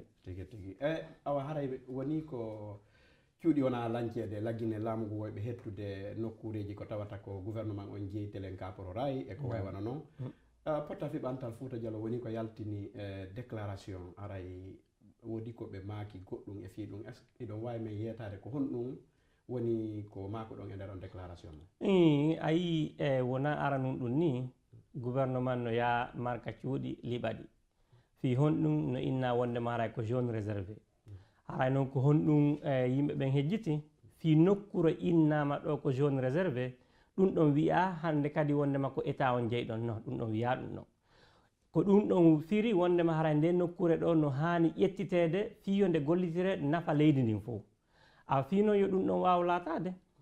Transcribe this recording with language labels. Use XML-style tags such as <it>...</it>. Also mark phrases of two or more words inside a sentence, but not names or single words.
<ff>tigui tigui awa haray woni ko cuuɗi wona lancede laggine laamu ngu woyɓe hettude nokkureji ko tawata ko gouvernement on jeytelen kaporo rayi e ko waywana noon pottal fiɓantal Fouta Diallo woni ko yaltini déclaration aray woodi ko ɓe maaki goɗɗum e fii ɗum</ff> <fr>est ce que</fr> <ff>iɗon wawi men yetade ko honɗum woni ko maako ɗon e nder on déclaration a yii wona aranum ɗum ni gouvernement no ya marka cuuɗi liɓaɗi fi honɗum no inna wondema haray ko</ff> <fr>zone réservé</fr> <ff>haray noon ko honɗum yimɓe ɓen hejjiti fi nokkuro innama ɗo ko</ff> <fr>zone réservé</fr> <ff>ɗum ɗon wiya hande kadi wondema ko état on jeyɗon no ɗum ɗon wiya ɗum ɗon ko ɗum ɗon firi wondema haray nde nokkure ɗo no hani ƴettitede fiyo nde gollitire nafa leydi ndin fof a fino yo ɗum ɗon wawa latade</ff>